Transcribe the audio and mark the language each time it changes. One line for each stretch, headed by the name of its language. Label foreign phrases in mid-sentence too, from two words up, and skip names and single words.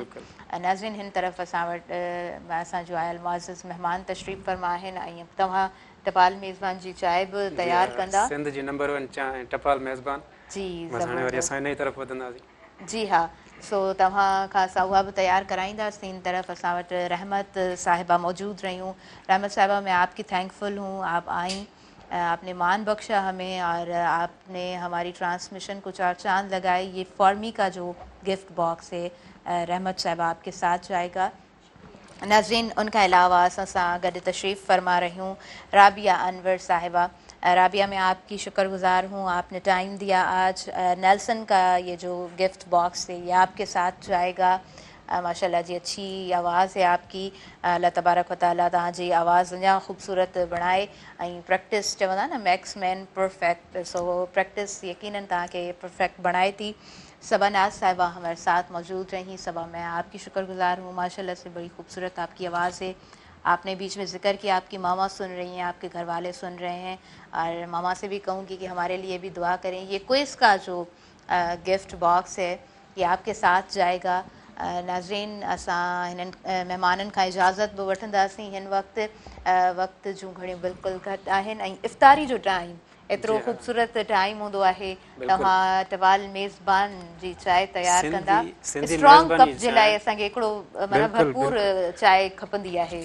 Sindhi: नाज़रीन हिन तरफ़ असां वटि असांजो आयल मुअज़्ज़िज़ महिमान तशरीफ़ फरमा आहिनि, ऐं तव्हां टपाल मेज़बान जी चांहि बि तयारु कंदा। सिंध जी नंबर 1 चांहि टपाल मेज़बान जी हाणे वरी असां इन तरफ़ वधंदासीं। जी हा, सो तव्हां खां असां उहा बि तयारु कराईंदासीं। इन तरफ़ असां वटि रहमत साहिबा मौजूदु रहियूं। रहमत साहिबा,
Urdu: میں آپ کی تھینکفل ہوں، آپ آئی، آپ نے مان بخشا ہمیں اور آپ نے ہماری ٹرانسمیشن کو 4 چاند لگائے. یہ فارمی کا جو
English: gift box
Urdu: ہے رحمت صاحبہ آپ کے ساتھ جائے گا.
Sindhi: नाज़रीन
Urdu: ان کے علاوہ
Sindhi: असां सां गॾु तशरीफ़ फरमा
Urdu: رہی ہوں
Sindhi: राबिया अनवर साहिबा।
Urdu: رابیہ، میں آپ کی شکرگزار ہوں، آپ نے ٹائم دیا آج. نیلسن کا یہ جو
English: gift box
Urdu: ہے یہ آپ کے ساتھ جائے گا. ماشاءاللہ جی، اچھی آواز ہے آپ کی.
Sindhi: अल्लाह तबारक व तआला तव्हांजी आवाज़ अञा ख़ूबसूरत बणाए, ऐं प्रैक्टिस चवंदा न
English: makes man perfect,
Sindhi: सो प्रैक्टिस यकीनन तव्हांखे परफेक्ट बणाए थी।
Urdu: صبا ناز صاحبہ ہمارے ساتھ موجود رہی۔ صبا، میں آپ کی شکرگزار ہوں، ماشاءاللہ سے بڑی خوبصورت آپ کی آواز ہے. آپ نے بیچ میں ذکر کیا آپ کی ماما سن رہی ہیں، آپ کے گھر والے سن رہے ہیں، اور ماما سے بھی کہوں گی کہ ہمارے لیے بھی دعا کریں. یہ کوئز کا جو
English: gift box
Urdu: ہے یہ آپ کے ساتھ جائے گا.
Sindhi: नाज़रीन असां हिननि महिमाननि खां इजाज़त बि वठंदासीं। हिन वक़्तु जूं घणियूं बिल्कुलु घटि आहिनि, ऐं इफ़्तारी जो टाइम एतिरो ख़ूबसूरत टाइम हूंदो आहे। तव्हां टपाल मेज़बान जी चांहि तयारु कंदा।
English: strong cup
Sindhi: जे लाइ असांखे हिकिड़ो माना भरपूर चांहि खपंदी आहे।